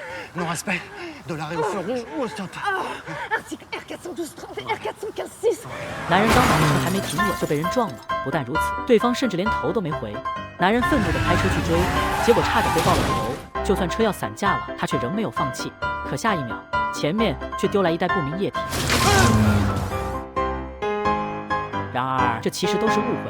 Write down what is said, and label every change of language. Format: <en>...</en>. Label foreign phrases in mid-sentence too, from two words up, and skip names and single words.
<fr>Non respect de l'arrêt au feu rouge ou au stop. Article R412-30 et R415-6。</fr> <zh>男人刚把车还没停稳就被人撞了，不但如此，对方甚至连头都没回。男人愤怒地开车去追，结果差点被爆了头。就算车要散架了，他却仍没有放弃。可下一秒，前面却丢来一袋不明液体。然而，这其实都是误会。</zh>